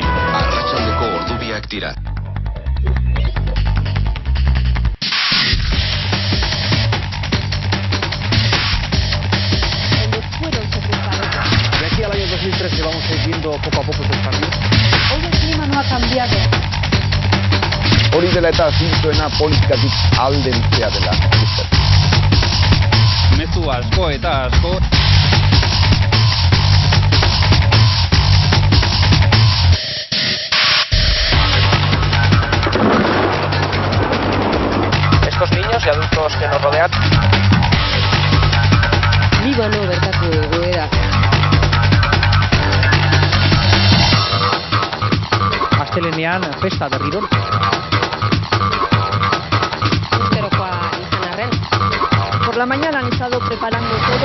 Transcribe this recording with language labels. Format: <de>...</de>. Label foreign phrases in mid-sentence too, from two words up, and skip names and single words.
<eu>Arratsaldeko ordubiak dira.</eu> <es>De aquí al año 2013 vamos a ir viendo poco a poco el cambio. Hoy el clima no ha cambiado.</es> <eu>Hori dela eta zintzoena politikatik aldentzea dela. Mezu asko eta asko.</eu> <es>Estos niños y adultos que nos rodean.</es> <eu>Libano bertako egoera. Astelenean festa berriro. Urterokoa izan arren.</eu> <es>Por la mañana han estado preparando todo.</es>